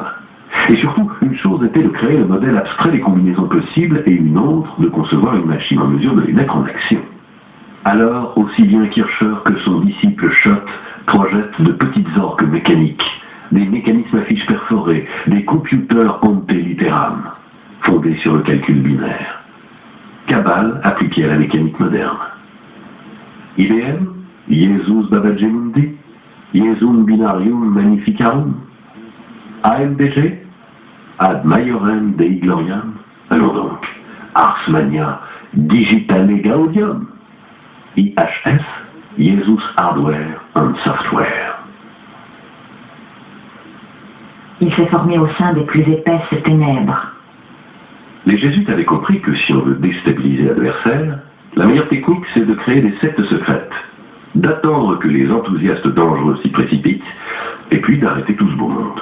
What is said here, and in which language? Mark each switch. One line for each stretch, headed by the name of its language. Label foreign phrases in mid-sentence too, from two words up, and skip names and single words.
French: Et surtout, une chose était de créer le modèle abstrait des combinaisons possibles et une autre de concevoir une machine en mesure de les mettre en action. Alors, aussi bien Kircher que son disciple Schott projettent de petites orques mécaniques, des mécanismes à fiches perforées, des computers
Latin: ante litteram,
French: fondés sur le calcul binaire. Cabale appliquée à la mécanique moderne. IBM,
Latin: Jesus Babagemundi, Jesum Binarium Magnificarum. AMDG, Ad Maiorem Dei Gloriam,
French: allons donc,
Latin: Ars Magna Digitale Gaudium, IHS,
English: Jesus Hardware and Software.
French: Il s'est formé au sein des plus épaisses ténèbres. Les jésuites avaient compris que si on veut déstabiliser l'adversaire, la meilleure technique c'est de créer des sectes secrètes, d'attendre que les enthousiastes dangereux s'y précipitent, et puis d'arrêter tout ce beau monde.